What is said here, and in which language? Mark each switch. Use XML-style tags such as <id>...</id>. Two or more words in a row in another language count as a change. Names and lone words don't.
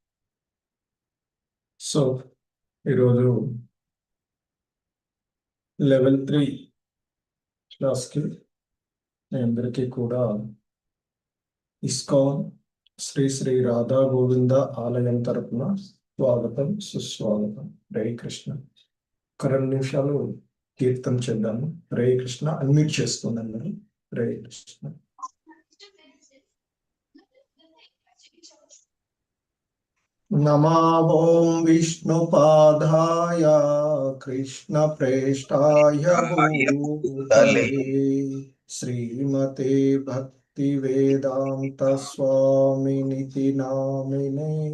<te>సో ఈరోజు లెవెల్ 3 క్లాస్కి మీ అందరికీ కూడా ఇస్కాన్ శ్రీ శ్రీ రాధా గోవింద ఆలయం తరపున స్వాగతం సుస్వాగతం.</te> <sa>హరే కృష్ణ.</sa> <te>ఒక 2 నిమిషాలు కీర్తన చేద్దాము.</te> <sa>హరే కృష్ణ.</sa> <te>అన్మ్యూట్ చేసుకోండి అందరూ.</te> <sa>హరే కృష్ణ. नमा ओं विष्णुपादाय कृष्णप्रेष्ठाय भूतले श्रीमते भक्तिवेदांत स्वामिनिति नामिने.</sa>